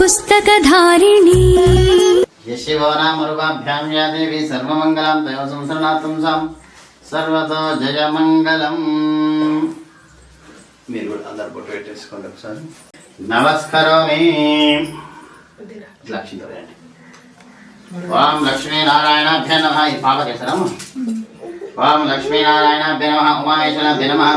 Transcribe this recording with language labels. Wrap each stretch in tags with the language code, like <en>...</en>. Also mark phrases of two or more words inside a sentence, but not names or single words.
<sa>पुस्तकधारिणी यशिवो नाम रूपाभ्यां या देवी सर्वमङ्गलां तयो संसरणार्थं सां सर्वतो जयमङ्गलम्।</sa> <te>మీరు కూడా అందరు బొట్టు పెట్టేసుకోండి ఒకసారి. నమస్కారమే లక్ష్మీ రండి.</te> <sa>ఓం లక్ష్మీనారాయణాభ్య నమః.</sa> <te>ఈ పాప చేస్తారమ్మ.</te> <sa>ఓం లక్ష్మీనారాయణాభ్య నమః. ఉమామేశ్వరాభ్య నమః.</sa>